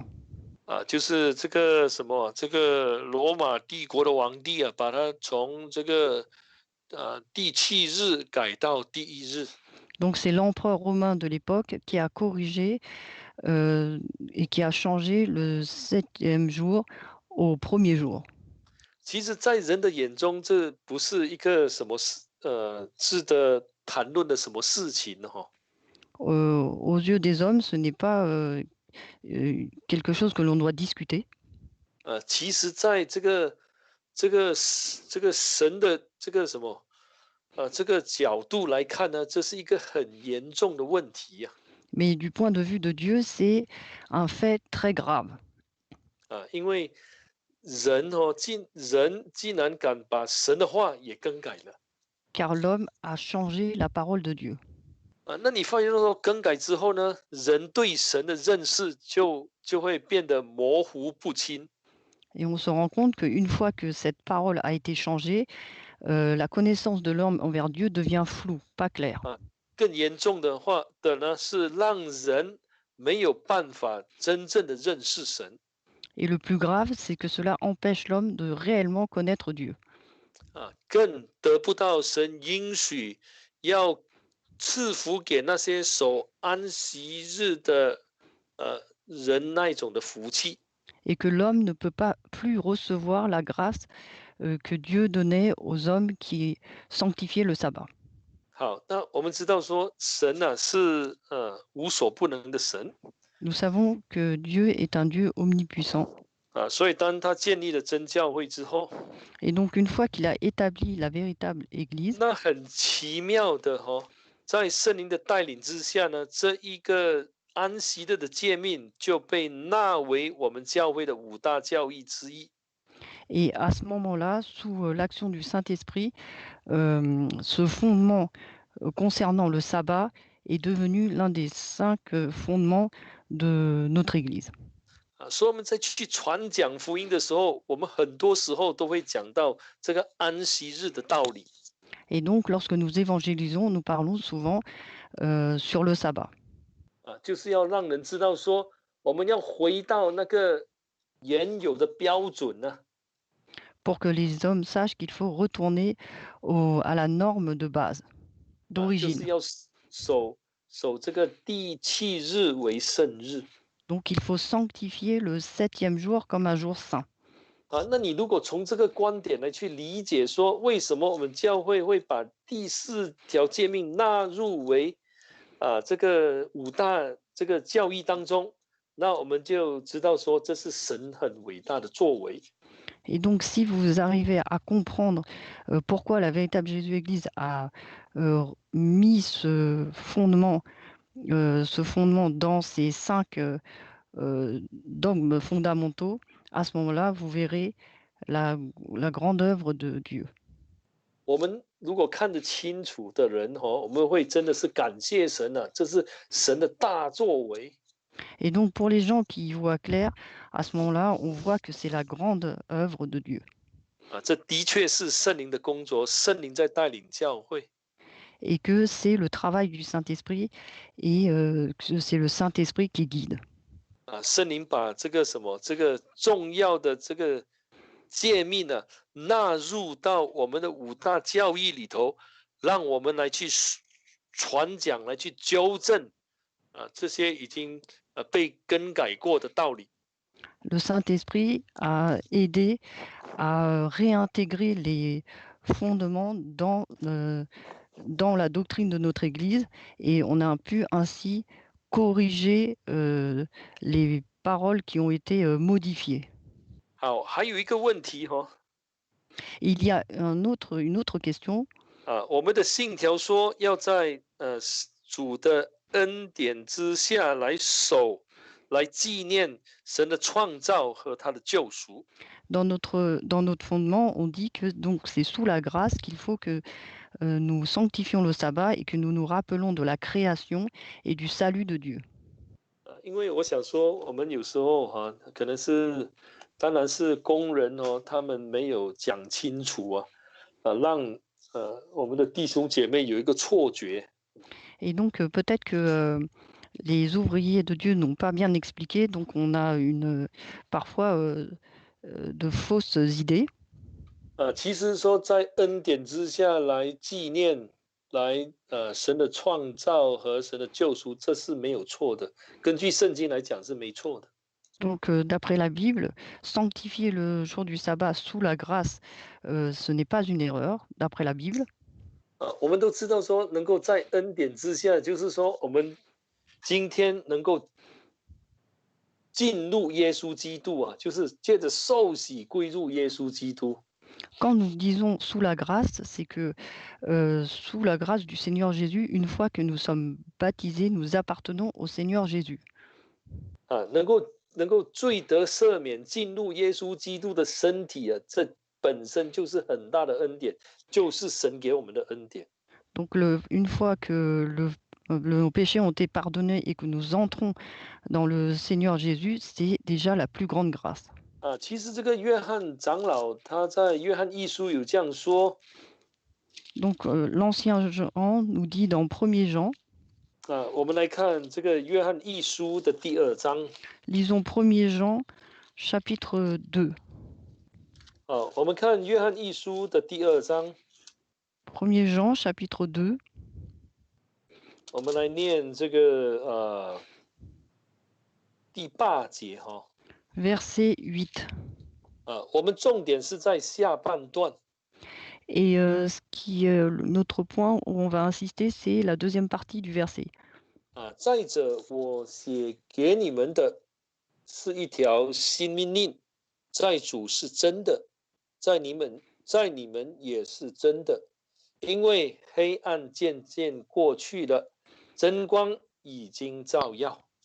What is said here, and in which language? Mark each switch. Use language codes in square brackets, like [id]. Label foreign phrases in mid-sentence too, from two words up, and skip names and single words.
[zh] 就是这个什么，这个罗马帝国的皇帝把它从这个第7日改到第1日。 [fr] Donc c'est l'empereur romain de l'époque qui a corrigé et qui a changé le 7e jour au premier jour. [zh] 其实，在人的眼中，这不是一个什么值得谈论的什么事情哈。 [fr] Aux yeux des hommes, ce n'est pas quelque chose que l'on doit discuter. [zh] 其实，在这个神的这个什么这个角度来看呢，这是一个很严重的问题呀。 [fr] Mais du point de vue de Dieu, c'est un fait très grave. [zh] 因为人竟然敢把神的话也更改了。 [fr] Car l'homme a changé la parole de Dieu. [zh] 那你发现说更改之后呢，人对神的认识就会变得模糊不清。 [fr] Et on se rend compte qu'une fois que cette parole a été changée, la connaissance de l'homme envers Dieu devient floue, pas claire. [zh] 更严重的话的呢，是让人没有办法真正的认识神。 [fr] Et le plus grave, c'est que cela empêche l'homme de réellement connaître Dieu. [zh] 更得不到神应许要赐福给那些守安息日的人那一种的福气。 [fr] Et que l'homme ne peut pas plus recevoir la grâce que Dieu donnait aux hommes qui sanctifiaient le sabbat. [zh] 好，那我们知道说神是无所不能的神。 [fr] Nous savons que Dieu est un Dieu omnipuissant. [zh] 所以当他建立了真教会之后， [fr] Et donc une fois qu'il a établi la véritable Église, [zh] 那很奇妙的在圣灵的带领之下呢，这一个安息日的诫命就被纳为我们教会的5大教义之一。 [fr] et à ce moment-là, sous l'action du Saint-Esprit, ce fondement concernant le sabbat est devenu l'un des 5 fondements de notre Église. [zh] 所以我们在去传讲福音的时候，我们很多时候都会讲到这个安息日的道理。 [fr] Et donc, lorsque nous évangélisons, nous parlons souvent sur le sabbat. [zh] 就是要让人知道说，我们要回到那个原有的标准呢。 [fr] Pour que les hommes sachent qu'il faut retourner à la norme de base, [zh] 就 [fr] d'origine. [zh] 是要守这个第7日为圣日。 [fr] Donc, il faut sanctifier le 7e jour comme un jour saint. [zh] 那你如果从这个观点来去理解说，为什么我们教会会把第4条诫命纳入为这个5大这个教义当中，那我们就知道说这是神很伟大的作为。 [fr] Et donc, si vous arrivez à comprendre pourquoi la véritable Jésus-Église a mis ce fondement dans ces 5 dogmes fondamentaux, à ce moment-là, vous verrez la grande œuvre de Dieu. [zh] 我们如果看得清楚的人我们会真的是感谢神啊，这是神的大作为。 [fr] Et donc pour les gens qui y voient clair, à ce moment-là, on voit que c'est la grande œuvre de Dieu. [zh] 这的确是圣灵的工作，圣灵在带领教会。 [fr] Et que c'est le travail du Saint-Esprit et que c'est le Saint-Esprit qui guide. [zh] 圣灵把这个重要的这个诫命呢纳入到我们的五大教义里头，让我们来去传讲，来去纠正这些已经被更改过的道理。 [fr] Le Saint-Esprit a aidé à réintégrer les fondements dans la doctrine de notre Église et on a pu ainsi corriger les paroles qui ont été modifiées. [zh] 好，还有一个问题 [fr] Il y a une autre question. [zh] 我们的信条说要在主的恩典之下来守，来纪念神的创造和他的救赎。 [fr] Dans notre fondement, on dit que donc c'est sous la grâce qu'il faut que nous sanctifions le sabbat et que nous nous rappelons de la création et du salut de Dieu. [zh] 因为我想说，我们有时候可能是，当然是工人他们没有讲清楚让我们的弟兄姐妹有一个错觉。 [fr] Et donc peut-être que les ouvriers de Dieu n'ont pas bien expliqué, donc on a parfois de fausses idées. [zh] 其实说在恩典之下来纪念，来神的创造和神的救赎，这是没有错的。根据圣经来讲是没错的。 [fr] Donc d'après la Bible, sanctifier le jour du sabbat sous la grâce, ce n'est pas une erreur, d'après la Bible. [zh] 我们都知道说，能够在恩典之下，就是说我们今天能够进入耶稣基督就是借着受洗归入耶稣基督。 [fr] Quand nous disons sous la grâce, c'est que sous la grâce du Seigneur Jésus, une fois que nous sommes baptisés, nous appartenons au Seigneur Jésus. [zh] 能够罪得赦免，进入耶稣基督的身体这本身就是很大的恩典，就是神给我们的恩典。 [fr] Donc une fois que nos péchés ont été pardonnés et que nous entrons dans le Seigneur Jésus, c'est déjà la plus grande grâce. [zh] 其实这个约翰长老他在约翰一书有这样说。 [fr] Donc l'ancien Jean nous dit dans 1er Jean. [zh] 我们来看这个约翰一书的第2章。 [fr] Lisons 1er Jean, chapitre 2. [zh] 我们看约翰一书的第2章。 [fr] 1er Jean, chapitre 2. [zh] 我们来念这个第8节 [fr] Verset 8. [zh] 我们重点是在下半段。 [fr] Et ce qui est notre point où on va insister, c'est la deuxième partie du verset. [zh] 再者，我写给你们的是一条新命令，在主是真的，在你们也是真的，因为黑暗渐渐过去了，真光已经照耀。